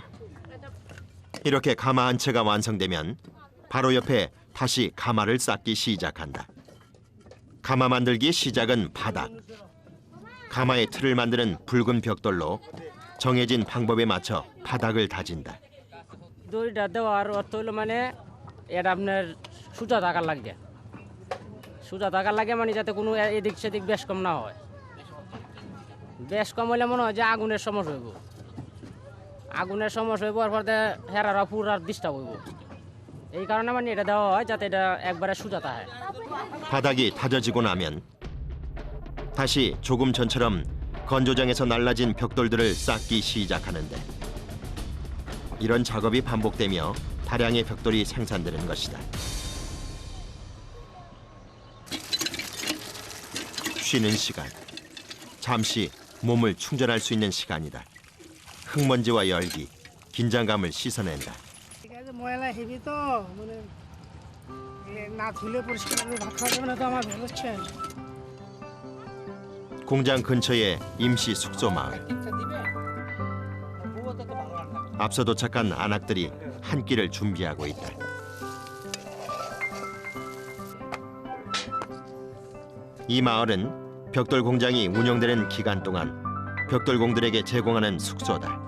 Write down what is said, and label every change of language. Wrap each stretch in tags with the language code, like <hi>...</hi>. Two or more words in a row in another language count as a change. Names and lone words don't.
<ko>이렇게 가마 한 채가 완성되면 바로 옆에 다시 가마를 쌓기 시작한다. 가마 만들기의 시작은 바닥. 가마의 틀을 만드는 붉은 벽돌로 정해진 방법에 맞춰 바닥을 다진다.</ko> <bn>দড়িটা দেওয়ার অর্থ হলো মানে এটা আপনার সোজা থাকার লাগে সোজা থাকার লাগে মানে যাতে কোনো এদিক সেদিক বেশ কম না হয় বেশ কম হলে মনে হয় যে আগুনের সমস্যা হইব আগুনের সমস্যা হইব আর পরে হেরারা পুরার ডিস্টার্ব হইব এই কারণে মানে এটা দেওয়া হয় যাতে এটা একবারে সোজা থাকে</bn> <ko>바닥이 다져지고 나면 다시 조금 전처럼 건조장에서 날라진 벽돌들을 쌓기 시작하는데 이런 작업이 반복되며 다량의 벽돌이 생산되는 것이다. 쉬는 시간, 잠시 몸을 충전할 수 있는 시간이다. 흙먼지와 열기, 긴장감을 씻어낸다.</ko> <bn>ময়লা হেবি তো মানে না ধুলে পরিষ্কার করে ভাত খাওয়া যাবে না তো আমার ভুল হচ্ছে</bn> <ko>공장 근처의 임시 숙소 마을. 앞서 도착한 안악들이 한 끼를 준비하고 있다. 이 마을은 벽돌 공장이 운영되는 기간 동안 벽돌공들에게 제공하는 숙소다.</ko>